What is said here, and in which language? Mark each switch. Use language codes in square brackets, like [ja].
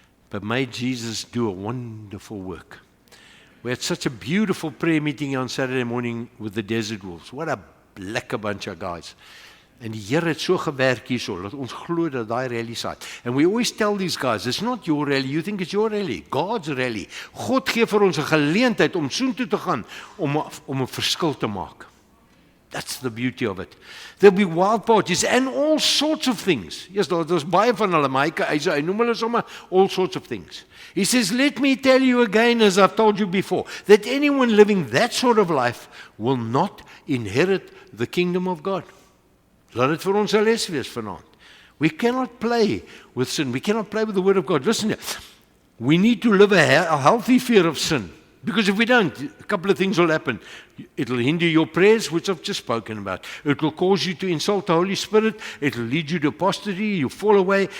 [en] But may Jesus do a wonderful work. We had such a beautiful prayer meeting on Saturday morning with the Desert Wolves. What a lekker bunch of guys. [af] En die Here het so gewerk hierso, dat ons glo dat daai rally saai. [en] And we always tell these guys, it's not your rally, you think it's your rally, God's rally. [af] God gee vir ons 'n geleentheid om soontoe te gaan, om 'n verskil te maak. [en] That's the beauty of it. There'll be wild parties and all sorts of things. Yes, [af] daar's baie van hulle, maar hy noem hulle sommer [en] all sorts of things. He says, let me tell you again, as I've told you before, that anyone living that sort of life will not inherit the kingdom of God. [af] Laat dit vir ons 'n les wees vanaand. [en] We cannot play with sin. We cannot play with the word of God. Listen here. We need to live a healthy fear of sin. Because if we don't, a couple of things will happen. It'll hinder your prayers, which I've just spoken about. It will cause you to insult the Holy Spirit. It will lead you to apostasy. You fall away.